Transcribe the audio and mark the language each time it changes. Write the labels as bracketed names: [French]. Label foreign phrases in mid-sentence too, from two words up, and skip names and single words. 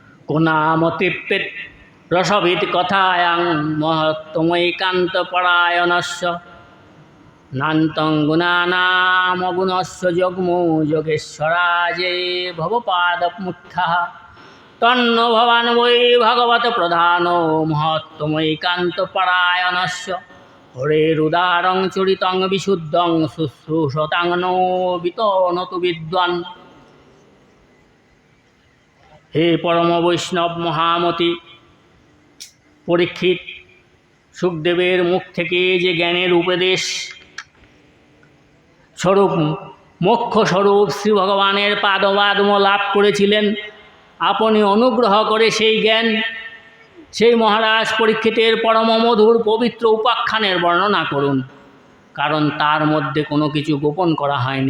[Sanskrit] কোনামতিপ্পেত রসবিদ কথায়াং মহত্তমৈকান্তপরায়ণস্য নান্তং গুণানামগুণস্য যগ্মো যোগেশ্বরাজে ভবপাদমুত্থাঃ তন্ন ভবান বৈ ভগবত প্রধানো মহত্তমৈকান্তপরায়ণস্য হরেরুদারং চরিতং বিশুদ্ধং শুশ্রূষতাং নো বিতনতু বিদ্বান। [Bangla] হে পরম বৈষ্ণব মহামতি পরীক্ষিত, সুখদেবের মুখ থেকে যে জ্ঞানের উপদেশ স্বরূপ মোক্ষ স্বরূপ শ্রী ভগবানের পাদবাদম লাভ করেছিলেন, আপনি অনুগ্রহ করে সেই জ্ঞান সেই মহারাজ পরীক্ষিতের পরম মধুর পবিত্র উপাখ্যানের বর্ণনা করুন, কারণ তার মধ্যে কোনো কিছু গোপন করা হয়নি।